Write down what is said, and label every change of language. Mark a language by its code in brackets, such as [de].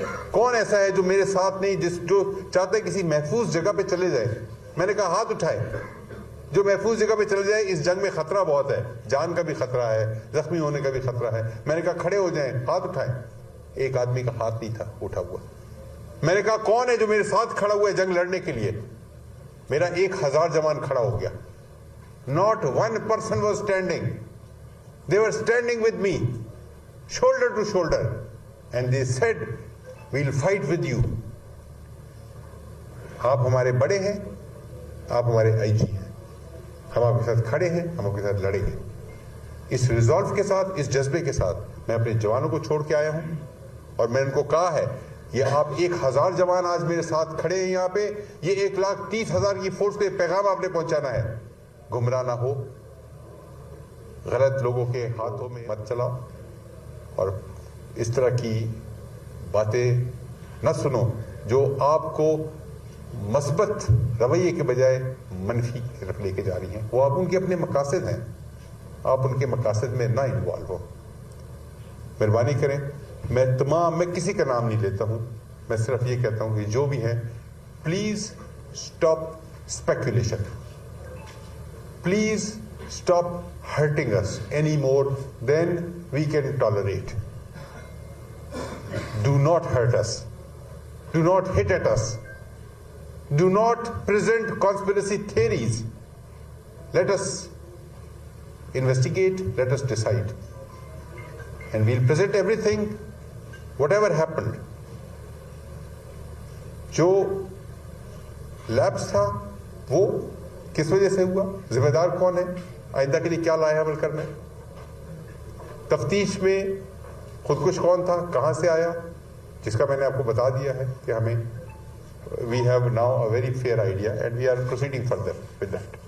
[ur] کون ایسا ہے جو میرے ساتھ نہیں, جو چاہتا ہے کسی محفوظ جگہ پہ چلے جائے؟ میں نے کہا ہاتھ اٹھائے جو محفوظ جگہ پہ چلے جائے. اس جنگ میں خطرہ بہت ہے, جان کا بھی خطرہ ہے, زخمی ہونے کا بھی خطرہ ہے. میں نے کہا کھڑے ہو جائیں, ہاتھ اٹھائیں. ایک آدمی کا ہاتھ نہیں تھا اٹھا ہوا. میں نے کہا کون ہے جو میرے ساتھ کھڑا ہوا ہے جنگ لڑنے کے لیے؟ میرا 1000 جوان کھڑا ہو گیا. [en] Not one person was standing. They were standing with me, shoulder to shoulder. and they said, we'll fight with you. [ur] آپ ہمارے بڑے ہیں, آپ ہمارے آئی جی ہیں, ہم آپ کے ساتھ کھڑے ہیں, ہم آپ کے ساتھ لڑیں گے. اس ریزالو کے ساتھ, اس جذبے کے ساتھ میں اپنے جوانوں کو چھوڑ کے آیا ہوں, اور میں ان کو کہا ہے یہ آپ 1000 جوان آج میرے ساتھ کھڑے ہیں یہاں پہ, یہ 1,30,000 کی فورس کو یہ پیغام آپ نے پہنچانا ہے, گمراہ نہ ہو, غلط لوگوں کے ہاتھوں میں مت چلاؤ, اور اس طرح کی باتیں نہ سنو جو آپ کو مثبت رویے کے بجائے منفی کی طرف لے کے جا رہی ہیں. وہ آپ ان کے اپنے مقاصد ہیں, آپ ان کے مقاصد میں نہ انوالو ہو. مہربانی کریں, میں کسی کا نام نہیں لیتا ہوں, میں صرف یہ کہتا ہوں کہ جو بھی ہیں [en] Please stop speculation, please stop hurting us any more than we can tolerate. Do not hurt us, do not hit at us, do not present conspiracy theories. Let us investigate, let us decide, and we'll present everything, whatever happened. [ur] جو lapse تھا وہ کس وجہ سے ہوا, ذمہ دار کون ہے, آئندہ کے لیے کیا لائحہ عمل کرنا ہے, تفتیش میں خودکش کون تھا, کہاں سے آیا, جس کا میں نے آپ کو بتا دیا ہے کہ ہمیں [en] we have now a very fair idea and we are proceeding further with that.